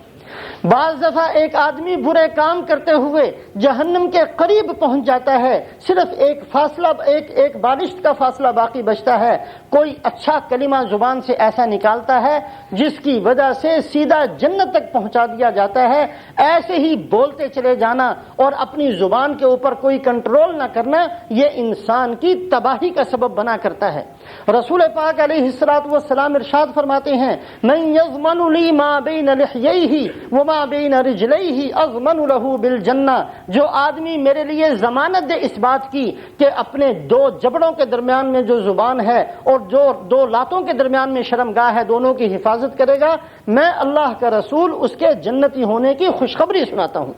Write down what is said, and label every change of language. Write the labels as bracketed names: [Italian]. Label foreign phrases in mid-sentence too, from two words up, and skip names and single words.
[Urdu] بعض دفعہ ایک آدمی برے کام کرتے ہوئے جہنم کے قریب پہنچ جاتا ہے، صرف ایک بالشت کا فاصلہ باقی بچتا ہے، کوئی اچھا کلمہ زبان سے ایسا نکالتا ہے جس کی وجہ سے سیدھا جنت تک پہنچا دیا جاتا ہے۔ ایسے ہی بولتے چلے جانا اور اپنی زبان کے اوپر کوئی کنٹرول نہ کرنا، یہ انسان کی تباہی کا سبب بنا کرتا ہے۔ رسول پاک [Arabic] علیہ الصلوۃ [Urdu] ارشاد فرماتے ہیں [Arabic] من یضمن لی ما بین لحییہ وما بین رجلیہ اضمن لہ بالجنہ، [Urdu] جو آدمی میرے لیے ضمانت دے اس بات کی کہ اپنے 2 جبڑوں کے درمیان میں جو زبان ہے اور جو 2 لاتوں کے درمیان میں شرمگاہ ہے، دونوں کی حفاظت کرے گا، میں اللہ کا رسول اس کے جنتی ہونے کی خوشخبری سناتا ہوں۔